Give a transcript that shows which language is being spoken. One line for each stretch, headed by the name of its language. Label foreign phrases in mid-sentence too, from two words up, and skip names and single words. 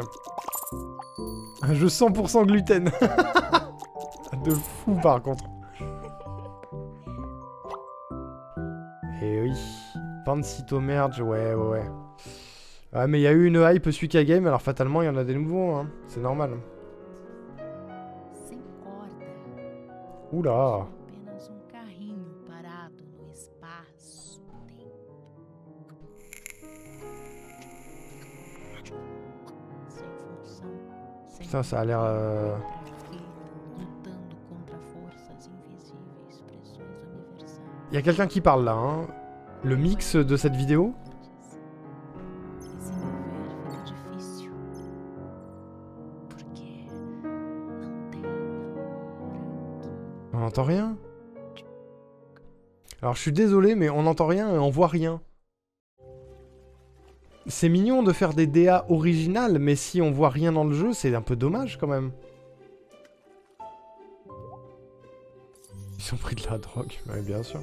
French: Un jeu 100% gluten. De fou par contre. Et oui. Pancito Merge, ouais. Ouais, mais il y a eu une hype Suika Game, alors fatalement il y en a des nouveaux, hein. C'est normal.
Portuguese: Sem corda.
French: Oula.
Portuguese: Apenas carrinho parado no espaço-tempo. Sem função.
French: Putain, ça a l'air...
Portuguese: Lutando contra forças invisíveis, pressões universais.
French: Il y a quelqu'un qui parle là, hein. Le mix de cette vidéo.
Portuguese: Desenvolver fica difícil. Porque não tem
French: On n'entend rien. Alors je suis désolé, mais on n'entend rien et on voit rien. C'est mignon de faire des DA originales, mais si on voit rien dans le jeu, c'est un peu dommage quand même. Ils ont pris de la drogue, ouais, bien sûr.